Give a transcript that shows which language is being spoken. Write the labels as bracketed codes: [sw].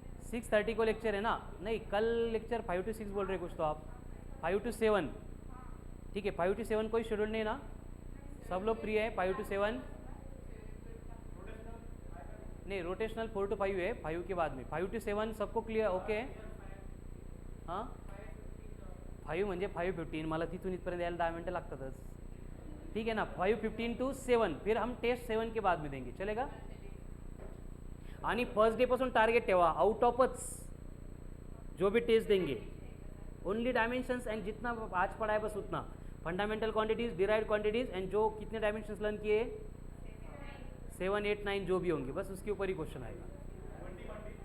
[hi] 6:30 को लेक्चर है ना? नहीं, कल लेक्चर 5 to 6 बोल रहे कुछ तो आप, 5 to 7, ठीक है। 5 to 7 कोई शेड्यूल नहीं ना? सब लोग फ्री है 5 to 7? नहीं, रोटेशनल 4 to 5 है, 5 के बाद में 5 to 7 सबको क्लियर, ओके। [mr] हां 5 म्हणजे 5:15, मला तिथून इथपर्यंत यायला 10 मिनटं लागतातच, [hi] ठीक है ना। 5:15 to 7, फिर हम टेस्ट 7 के बाद में देंगे, चलेगा। [mr] आणि फर्स्ट डे पासून टारगेट ठेवा, आउट ऑफच [hi] जो भी टेस्ट देंगे ओनली डायमेंशंस एंड जितना आज पढ़ा है बस उतना, fundamental quantities, derived quantities and जो कितने डायमेंशंस लर्न किए 7, 8, 9 जो भी होंगे, बस उसके ऊपर ही क्वेश्चन आएगा।